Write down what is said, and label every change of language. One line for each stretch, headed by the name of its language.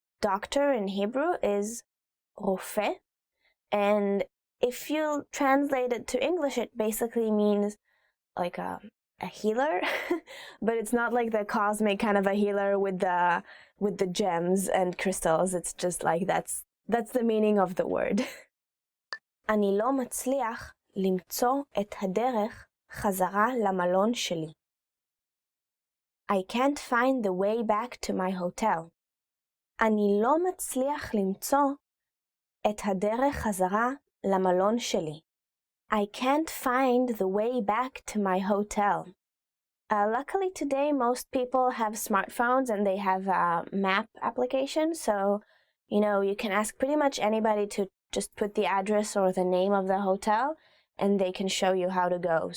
English: Doctor in Hebrew is רופא, and if you translate it to English, it basically means like a healer, but it's not like the cosmic kind of a healer with the gems and crystals. It's just like that's the meaning of the word.
Hebrew: אני לא מצליח למצוא את הדרך חזרה למלון שלי.
English: I can't find the way back to my hotel.
Hebrew: אני לא מצליח למצוא את הדרך חזרה למלון שלי.
English: I can't find the way back to my hotel. Luckily today most people have smartphones and they have a map application, so you can ask pretty much anybody to just put the address or the name of the hotel and they can show you how to go.